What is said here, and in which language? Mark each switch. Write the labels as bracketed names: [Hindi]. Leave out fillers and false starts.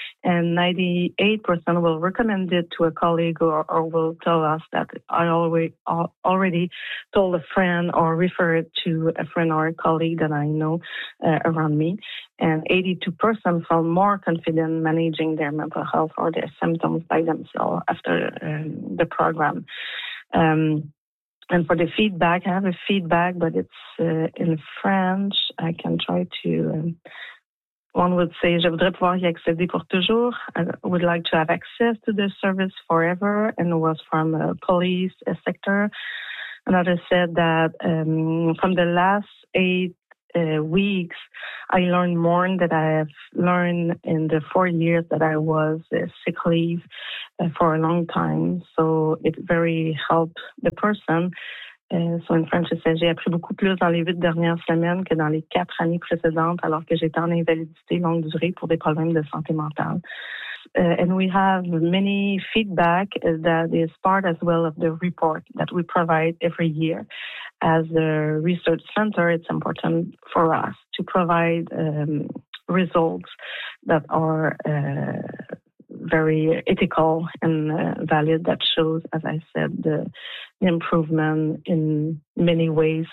[English] and 98% will recommend it to a colleague or will tell us that I already told a friend or referred to a friend or a colleague that I know around me. And 82% felt more confident managing their mental health or their symptoms by themselves after the program. And for the feedback, I have a feedback, but it's in French. I can try to. One would say, [French] "Je voudrais pouvoir y accéder pour toujours." [English] I would like to have access to the service forever. And it was from a police sector. Another said that from the last 8 weeks, I learned more than I have learned in the 4 years that I was sick leave for a long time. So it very helped the person. So in French, it says, [French] j'ai appris beaucoup plus dans les 8 dernières semaines que dans les 4 années précédentes, alors que j'étais en invalidité longue durée pour des problèmes de santé mentale. [English] And we have many feedback that is part as well of the report that we provide every year. As a research center, it's important for us to provide results that are very ethical and valid, that shows, as I said, the improvement in many ways.